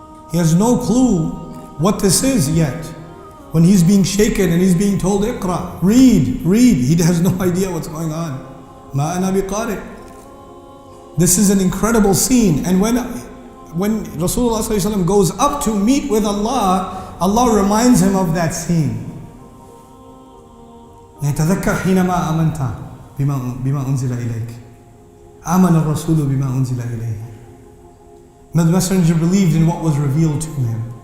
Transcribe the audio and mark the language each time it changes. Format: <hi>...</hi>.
<en>He has no clue what this is yet. When he's being shaken and he's being told, Iqra, read, he has no idea what's going on. Ma ana biqari. This is an incredible scene. And when Rasulullah ﷺ goes up to meet with Allah, Allah reminds him of that scene.</en> <ar>يتذكر حينما آمنت بما أنزل إليك آمن الرسول بما أنزل إليه.</ar> <en>The messenger believed in what was revealed to him.</en>